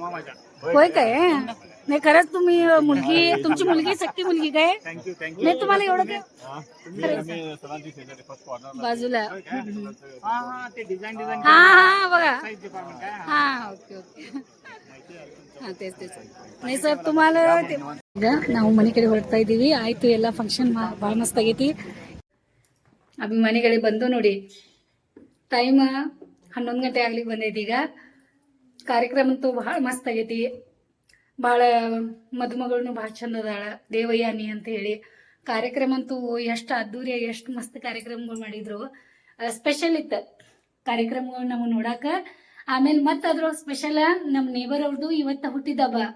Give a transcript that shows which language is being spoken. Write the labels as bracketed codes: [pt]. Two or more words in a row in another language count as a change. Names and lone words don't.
[mr] होय काय? नाही खरंच तुम्ही मुलगी तुमची मुलगी सक्की मुलगी काय [en] thank you thank you [mr] नाही तुम्हाला एवढं काय तुम्ही आम्ही सरांची शेजारी [en] first corner [mr] बाजूला ते डिझाईन डिझाईन हा हा बघा हा ओके ओके [kn] ಹಾ [mr] तेच नाही [kn] ಸರ್ तुम्हाला ಈಗ ನಾವು ಮನೆ ಕಡೆ ಹೊರಡ್ತಾ ಇದ್ದೀವಿ ಆಯ್ತು ಎಲ್ಲ ಫಂಕ್ಷನ್ ಭಾಳ ಮಸ್ತ್ ಆಗೈತಿ ಅಭಿಮಾನಿಗಳಿಗೆ ಬಂದು ನೋಡಿ ಟೈಮ್ 11 ಗಂಟೆ ಆಗ್ಲಿಕ್ಕೆ ಬಂದೈತಿ ಈಗ ಕಾರ್ಯಕ್ರಮ ಅಂತೂ ಭಾಳ ಮಸ್ತ್ ಆಗೈತಿ ಭಾಳ ಮದುಮಗಳನ್ನ ಭಾಳ ಚಂದ ಅದಾಳ ದೇವಯ್ಯಾನಿ ಅಂತ ಹೇಳಿ ಕಾರ್ಯಕ್ರಮ ಅಂತೂ ಎಷ್ಟು ಅದ್ದೂರಿಯಾಗಿ ಎಷ್ಟು ಮಸ್ತ್ ಕಾರ್ಯಕ್ರಮಗಳು ಮಾಡಿದ್ರು ಸ್ಪೆಷಲ್ ಇತ್ತು ಕಾರ್ಯಕ್ರಮಗಳು ನಾವು ನೋಡಾಕ ಆಮೇಲೆ ಮತ್ತೆ ಅದ್ರೊಳಗೆ ಸ್ಪೆಷಲ್ ನಮ್ಮ ನೇಬರ್ ಅವ್ರದ್ದು ಇವತ್ತ ಹುಟ್ಟಿದಬ್ಬ